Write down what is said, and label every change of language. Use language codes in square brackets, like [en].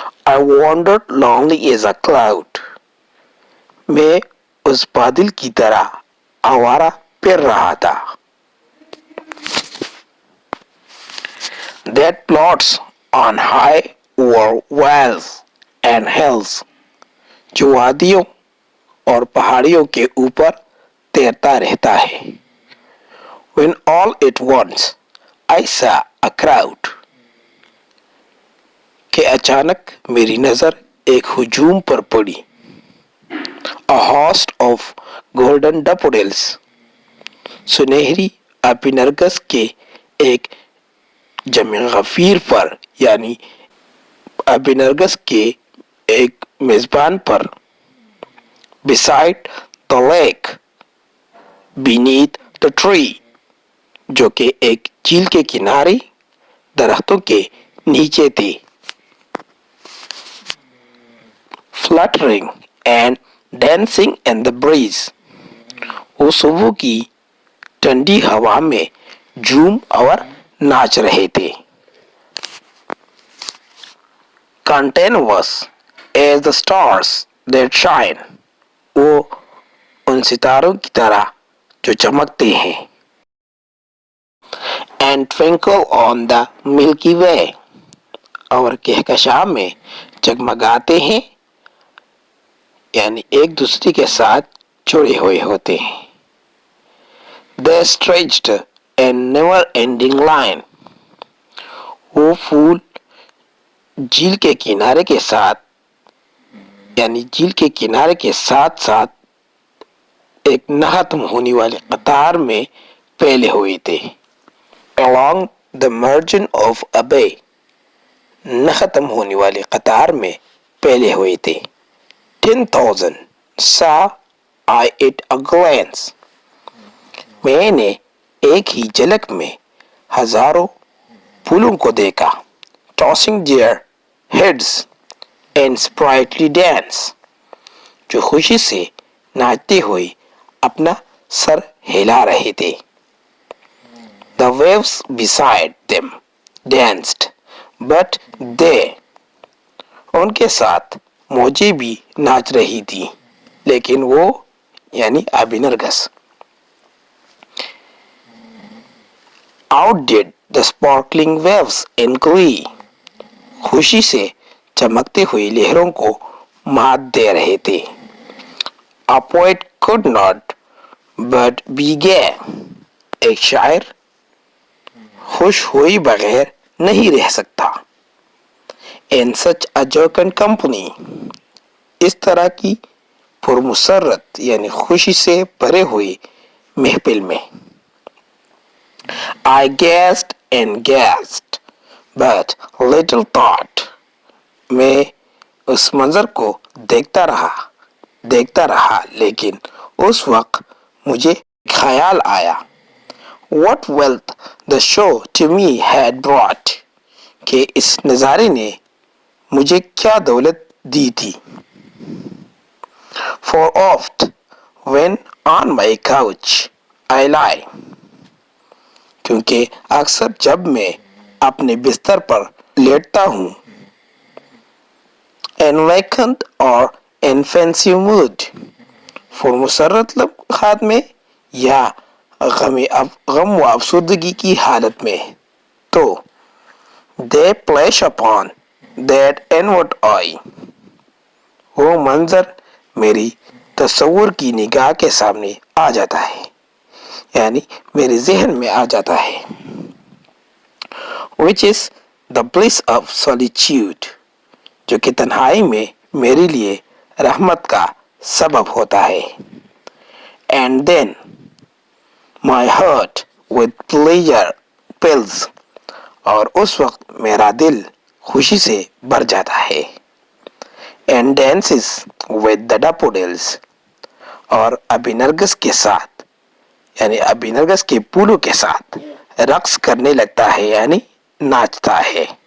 [en] I wandered lonely as a cloud. [ur] میں اس بادل کی طرح آوارہ پھر رہا تھا. [en] That plots on high over valleys and hills. [ur] جو وادیوں اور پہاڑیوں کے اوپر تیرتا رہتا ہے. [en] When all at once I saw a crowd. [ur] کہ اچانک میری نظر ایک ہجوم پر پڑی. [en] A host of golden daffodils. [ur] سنہری ابی نرگس کے ایک جمع غفیر پر، یعنی ابی نرگس کے ایک میزبان پر. [en] Beside the lake, beneath the tree. [ur] جو کہ ایک جھیل کے کنارے درختوں کے نیچے تھی. [en] Fluttering and dancing in the breeze. [ur] وہ صبح کی ٹھنڈی ہوا میں جھوم اور ناچ رہے تھے. [en] Continuous as the stars that shine. [ur] وہ ان ستاروں کی طرح جو چمکتے ہیں. [en] And twinkle on the Milky Way. [ur] اور کہکشاں میں جگمگاتے ہیں، یعنی ایک دوسرے کے ساتھ جڑے ہوئے ہوتے ہیں. [en] They stretched a never-ending line. [ur] وہ پھول جھیل کے کنارے کے ساتھ، یعنی جھیل کے کنارے کے ساتھ ساتھ ایک نہ ختم ہونے والی قطار میں پھیلے ہوئے تھے. [en] Along the margin of a bay. [ur] نہ ختم ہونے والی قطار میں پھیلے ہوئے تھے. [en] 10,000 saw I at a glance. [ur] میں نے ایک ہی جھلک میں ہزاروں پھولوں کو دیکھا. [en] Tossing their heads in sprightly dance. [ur] جو خوشی سے ناچتے ہوئے اپنا سر ہلا رہے تھے. [en] The waves beside them danced, but they. [ur] ان کے ساتھ موجیں بھی ناچ رہی تھی، لیکن وہ یعنی ابی نرگس. [en] Outdid the sparkling waves in glee. [ur] خوشی سے چمکتے ہوئے لہروں کو مات دے رہے تھے. [en] A poet could not but be gay. [ur] ایک شاعر خوش ہوئی بغیر نہیں رہ سکتا. [en] In such a jocund company. [ur] اس طرح کی پرمسرت یعنی خوشی سے بھرے ہوئی محفل میں. [en] I gazed and gazed, but little thought. [ur] میں اس منظر کو دیکھتا رہا لیکن اس وقت مجھے خیال آیا. [en] What wealth the show to me had brought. [ur] کہ اس نظارے نے مجھے کیا دولت دی تھی. [en] For oft when on my couch I lie. [ur] کیونکہ اکثر جب میں اپنے بستر پر لیٹتا ہوں. [en] Enlightened or in fancy mood. [ur] مسرت لمحات میں یا غم و افسردگی کی حالت میں. [en] تو they flash upon that inward eye. [ur] وہ منظر میری تصور کی نگاہ کے سامنے آ جاتا ہے، یعنی میرے ذہن میں آ جاتا ہے. [en] Which is the bliss of solitude. [ur] جو کہ تنہائی میں میرے لیے رحمت کا سبب ہوتا ہے. [en] And then my heart with pleasure pills. [ur] اور اس وقت میرا دل خوشی سے بھر جاتا ہے. [en] And dances with the daffodils. [ur] اور ابھی نرگس کے ساتھ یعنی ابھی نرگس کے پھولوں کے ساتھ رقص کرنے لگتا ہے یعنی ناچتا ہے.